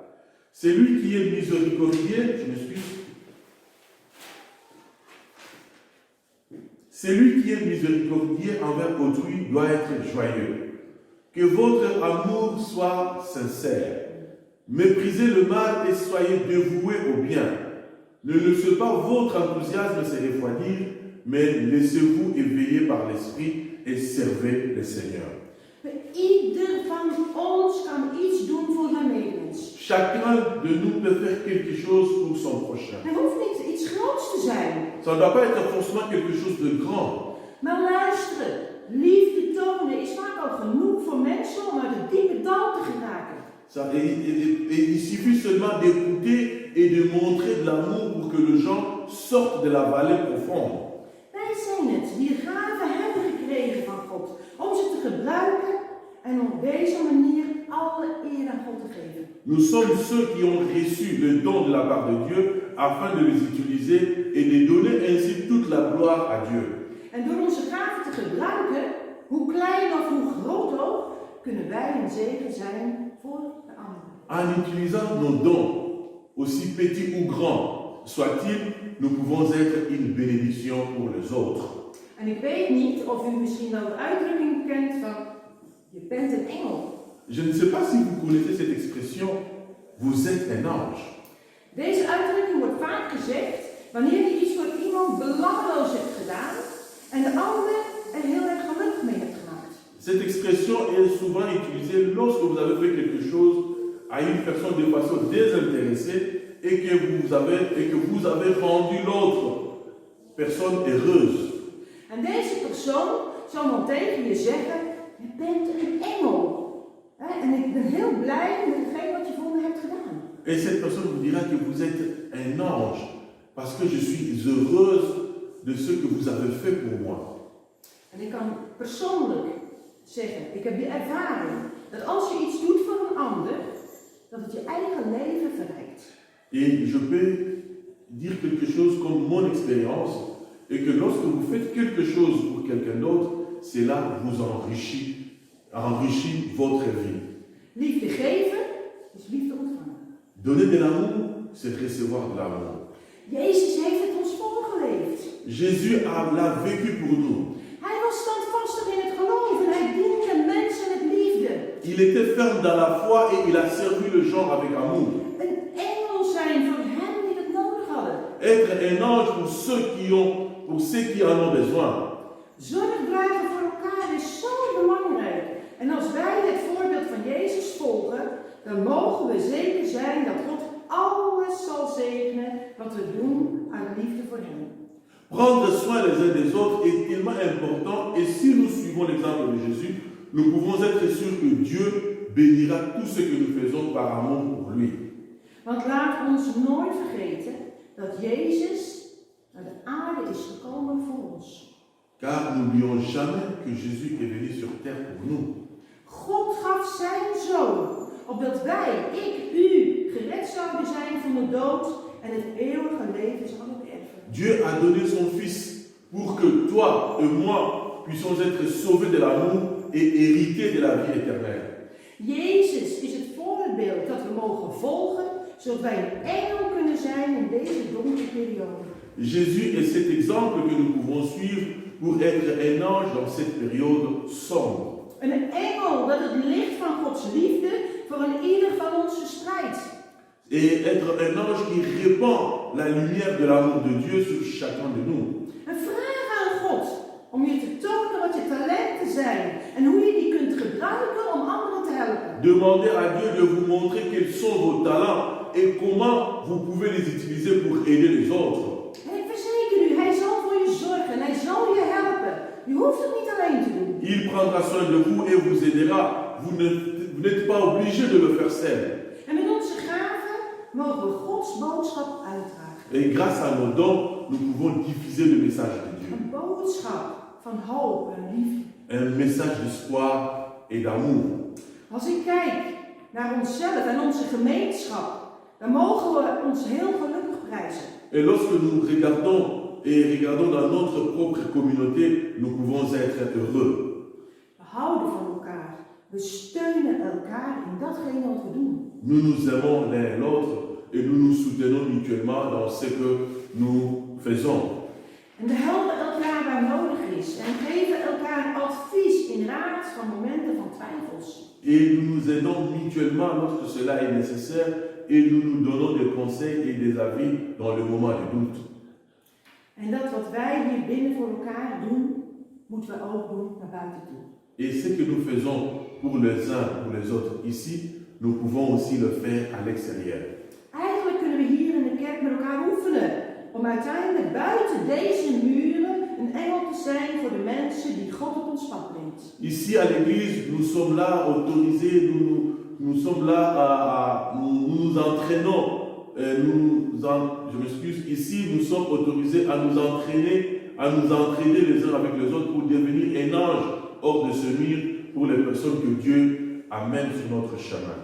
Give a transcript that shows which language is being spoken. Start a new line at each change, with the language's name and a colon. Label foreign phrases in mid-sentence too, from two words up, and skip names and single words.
French: Celui qui est miséricordieux, Celui qui est miséricordieux envers autrui doit être joyeux. Que votre amour soit sincère. Méprisez le mal et soyez dévoués au bien. Ne laissez pas votre enthousiasme se refroidir, mais laissez-vous éveiller par l'Esprit et servez le Seigneur.
Dutch: Ieder van ons kan iets doen voor zijn medemens.
French: Chacun de nous peut faire quelque chose pour son prochain.
Dutch: Het hoeft niet iets groots te zijn.
French: Ça ne doit pas être forcément quelque chose de grand.
Dutch: Maar luisteren, liefde tonen is vaak al genoeg voor mensen om uit het diepe dal te geraken.
French: Il suffit seulement d'écouter et de montrer de l'amour pour que les gens sortent de la vallée profonde.
Dutch: Wij zijn het die de gaven hebben gekregen van God, om ze te gebruiken en op deze manier alle eer aan God te geven.
French: Nous sommes ceux qui ont reçu le don de la part de Dieu afin de les utiliser et de donner ainsi toute la gloire à Dieu.
Dutch: En door onze gaven te gebruiken, hoe klein of hoe groot ook, kunnen wij een zegen zijn voor de anderen.
French: En utilisant nos dons, aussi petits ou grands soient-ils, nous pouvons être une bénédiction pour les autres.
Dutch: En ik weet niet of u misschien wel de uitdrukking kent van, je bent een engel.
French: Je ne sais pas si vous connaissez cette expression, vous êtes un ange.
Dutch: Deze uitdrukking wordt vaak gezegd wanneer je iets voor iemand belangeloos hebt gedaan en de ander er heel erg gelukkig mee hebt gemaakt.
French: Cette expression est souvent utilisée lorsque vous avez fait quelque chose à une personne de façon désintéressée et que vous avez rendu l'autre personne heureuse.
Dutch: En deze persoon zal dan tegen je zeggen, je bent een engel. En ik ben heel blij met hetgeen wat je voor me hebt gedaan.
French: Et cette personne vous dira que vous êtes un ange parce que je suis heureuse de ce que vous avez fait pour moi.
Dutch: En ik kan persoonlijk zeggen, ik heb de ervaring dat als je iets doet voor een ander, dat het je eigen leven verrijkt.
French: Et je peux dire quelque chose comme mon expérience, et que lorsque vous faites quelque chose pour quelqu'un d'autre, cela vous enrichit votre vie.
Dutch: Liefde geven is liefde ontvangen.
French: Donner de l'amour, c'est recevoir de l'amour.
Dutch: Jezus heeft het ons voorgeleefd.
French: Jésus l'a vécu pour nous.
Dutch: Hij was standvastig in het geloof en hij diende mensen met liefde.
French: Il était ferme dans la foi et il a servi les gens avec amour.
Dutch: Een engel zijn voor hen die het nodig hadden.
French: Être un ange pour ceux qui en ont besoin.
Dutch: Zorg dragen voor elkaar is zo belangrijk. En als wij het voorbeeld van Jezus volgen, dan mogen we zeker zijn dat God alles zal zegenen wat we doen uit liefde voor hem.
French: Prendre soin les uns des autres est tellement important et si nous suivons l'exemple de Jésus, nous pouvons être sûrs que Dieu bénira tout ce que nous faisons par amour pour lui.
Dutch: Want laat ons nooit vergeten dat Jezus naar de aarde is gekomen voor ons.
French: Car n'oublions jamais que Jésus est venu sur terre pour nous.
Dutch: God gaf zijn zoon, opdat wij, ik, u, gered zouden zijn van de dood en het eeuwige leven zouden erven.
French: Dieu a donné son Fils pour que toi et moi puissions être sauvés de l'amour et hériter de la vie éternelle.
Dutch: Jezus is het voorbeeld dat we mogen volgen, zodat wij een engel kunnen zijn in deze donkere periode.
French: Jésus est cet exemple que nous pouvons suivre pour être un ange dans cette période sombre.
Dutch: Een engel dat het licht van Gods liefde voor een ieder van ons verspreidt.
French: Et être un ange qui répand la lumière de l'amour de Dieu sur chacun de nous.
Dutch: En vraag aan God om je te tonen wat je talenten zijn en hoe je die kunt gebruiken om anderen te helpen.
French: Demandez à Dieu de vous montrer quels sont vos talents et comment vous pouvez les utiliser pour aider les autres.
Dutch: En ik verzeker u, hij zal voor je zorgen en hij zal je helpen. Je hoeft het niet alleen te doen.
French: Il prendra soin de vous et vous aidera. Vous n'êtes pas obligé de le faire seul.
Dutch: En met onze gaven mogen we Gods boodschap uitdragen.
French: Et grâce à nos dons, nous pouvons diffuser le message de Dieu.
Dutch: Een boodschap van hoop en liefde.
French: Un message d'espoir et d'amour.
Dutch: Als ik kijk naar onszelf en onze gemeenschap, dan mogen we ons heel gelukkig prijzen.
French: Et lorsque nous regardons dans notre propre communauté, nous pouvons être heureux.
Dutch: We houden van elkaar. We steunen elkaar in datgene wat we doen.
French: Nous nous aimons l'un l'autre et nous nous soutenons mutuellement dans ce que nous faisons.
Dutch: En we helpen elkaar waar nodig is. En geven elkaar advies in raad van momenten van twijfels.
French: Et nous nous aidons mutuellement lorsque cela est nécessaire et nous nous donnons des conseils et des avis dans le moment de doute.
Dutch: En dat wat wij hier binnen voor elkaar doen, moeten we ook doen naar buiten toe.
French: Et ce que nous faisons pour les uns ou les autres ici, nous pouvons aussi le faire à l'extérieur.
Dutch: Eigenlijk kunnen we hier in de kerk met elkaar oefenen. Om uiteindelijk buiten deze muren een engel te zijn voor de mensen die God op ons pad brengt.
French: Ici à l'église, nous sommes là autorisés, nous sommes là nous nous entraînons. Je m'excuse, ici nous sommes autorisés à nous entraîner les uns avec les autres pour devenir un ange hors de ce mur pour les personnes que Dieu amène sur notre chemin.